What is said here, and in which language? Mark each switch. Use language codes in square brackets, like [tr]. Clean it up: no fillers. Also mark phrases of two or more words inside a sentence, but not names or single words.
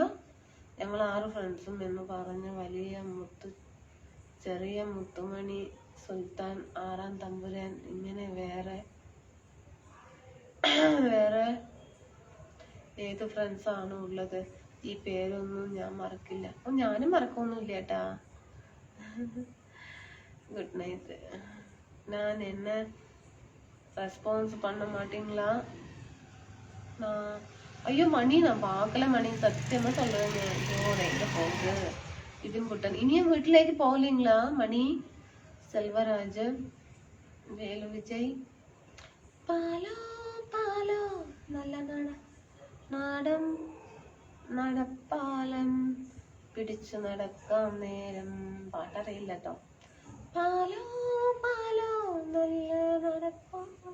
[ml] ഞങ്ങൾ 6 ഫ്രണ്ട്സും എന്ന് പറഞ്ഞ ചെറിയ മുത്തുമണി, സുൽത്താൻ, 6-ാം തമ്പുരാൻ, ഇങ്ങനെ വേറെ ഏത് ഫ്രണ്ട്സ് ആണ് ഉള്ളത്? ഈ പേരൊന്നും ഞാൻ മറക്കില്ല. ഞാനും മറക്കൊന്നുമില്ല ഏട്ടാ. [en] good night. [ta] நான் என்ன ரெஸ்பான்ஸ் பண்ண மாட்டீங்களா? ஐயோ மணி, நான் பார்க்கல மணி, சத்தியமா சொல்றேங்க. ஐயோ நான் எங்க போகுது? விபின் குட்டன். இனியும் வீட்டிലേക്ക് போகலீங்களா மணி? செல்வராஜ், வேலு விஜய். [ml] പാലോ പാലോ നല്ല നടപ്പാലം പിടിച്ചു നടക്കാൻ നേരം. പാട്ടറിയില്ല കേട്ടോ. പാലോ പാലോ നല്ല നടപ്പാലം.